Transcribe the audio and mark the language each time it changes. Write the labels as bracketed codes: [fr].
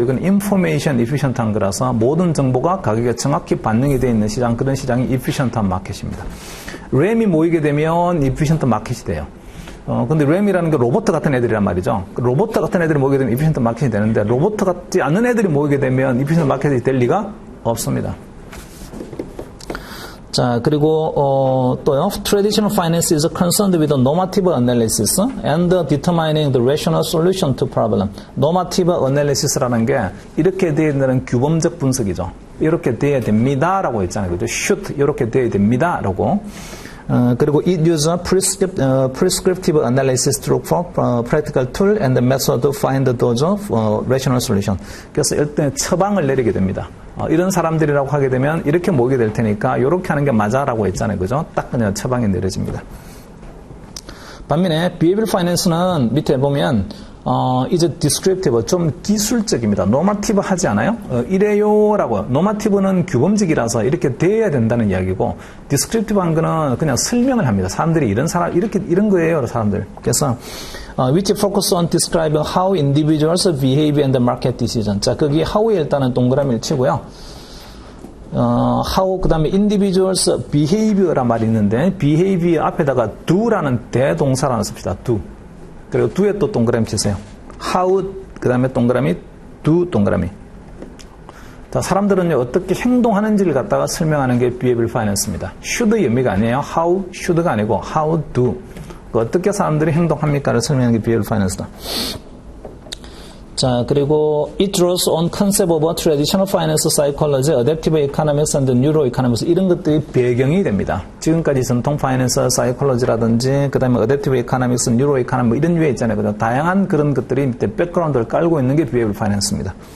[ko] 이건 information efficient한 거라서 모든 정보가 가격에 정확히 반영이 되어 있는 시장, 그런 시장이 efficient한 마켓입니다. 램이 모이게 되면 efficient 마켓이 돼요. 근데 램이라는 게 로봇 같은 애들이란 말이죠. 로봇 같은 애들이 모이게 되면 이피션트 마켓이 되는데 로봇 같지 않은 애들이 모이게 되면 이피션트 마켓이 될 리가 없습니다. 자, 그리고 또요. [en] Traditional finance is concerned with the normative analysis and determining the rational solution to problem. [ko] normative analysis라는 게 이렇게 되어 있는 규범적 분석이죠. 이렇게 돼야 됩니다라고 있잖아요. 그죠? should 이렇게 돼야 됩니다라고. [en] 그리고 it uses prescriptive analysis to look for practical tool and the method to find those rational solution. [ko] 그래서 일단 처방을 내리게 됩니다. 이런 사람들이라고 하게 되면 이렇게 모이게 될 테니까 이렇게 하는 게 맞아라고 했잖아요. 그죠? 딱 그냥 처방이 내려집니다. 반면에 behavioral finance는 밑에 보면 이제 descriptive, 좀 기술적입니다. normative 하지 않아요? 이래요라고. normative는 규범직이라서 이렇게 돼야 된다는 이야기고, descriptive한 거는 그냥 설명을 합니다. 사람들이 이런 거예요, 사람들. [en] 그래서 which focus on describing how individuals behave and the market decision. [ko] 자, 거기 how에 일단은 동그라미를 치고요. how 그 다음에 individuals behavior란 말이 있는데 behavior 앞에다가 do라는 대동사라는 씁시다. do. 그리고 do에 또 동그라미 치세요. how 그 다음에 동그라미 do 동그라미. 자, 사람들은요 어떻게 행동하는지를 갖다가 설명하는 게 behavioral finance입니다. should의 의미가 아니에요. how should가 아니고 how do. 어떻게 사람들이 행동합니까를 설명하는 게 behavioral finance다. 자, 그리고 [en] it draws on concept of traditional finance psychology, adaptive economics and neuroeconomics [ko] 이런 것들이 배경이 됩니다. 지금까지 전통 파이낸스 사이콜로지라든지 그다음에 adaptive economics, neuroeconomics 뭐 이런 유해 있잖아요. 그죠? 다양한 그런 것들이 밑에 백그라운드를 깔고 있는 게 behavioral finance입니다.